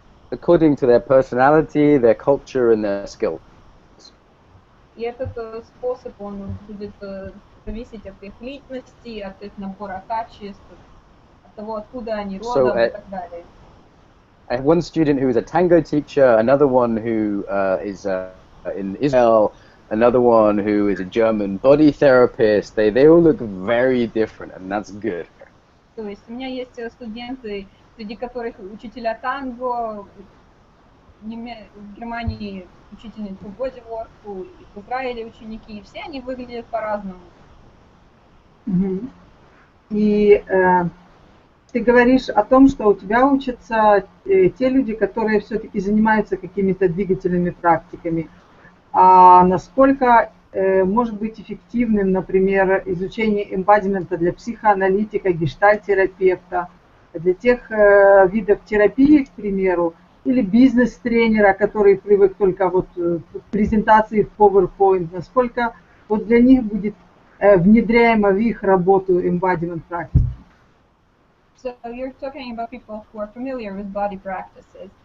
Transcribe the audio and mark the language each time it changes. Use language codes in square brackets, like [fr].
[en] According to their personality, their culture, and their skill. [ru] И этот способ, он будет зависеть от их личности, от их набора качеств, от того, откуда они родом и так далее. [en] I have one student who is a tango teacher, another one who is in Israel, another one who is a German body therapist. They all look very different, and that's good. [ru] То есть у меня есть студенты, среди которых учителя танго, в Германии учительницы по бодиворку, в Израиле ученики, и все они выглядят по-разному. И ты говоришь о том, что у тебя учатся те люди, которые все-таки занимаются какими-то двигательными практиками. А насколько может быть эффективным, например, изучение эмбодимента для психоаналитика, гештальт-терапевта, для тех видов терапии, к примеру, или бизнес-тренера, который привык только вот к презентации в PowerPoint, насколько вот для них будет внедряемо в их работу embodiment практики? [en] So you're talking about people who are familiar with body practices.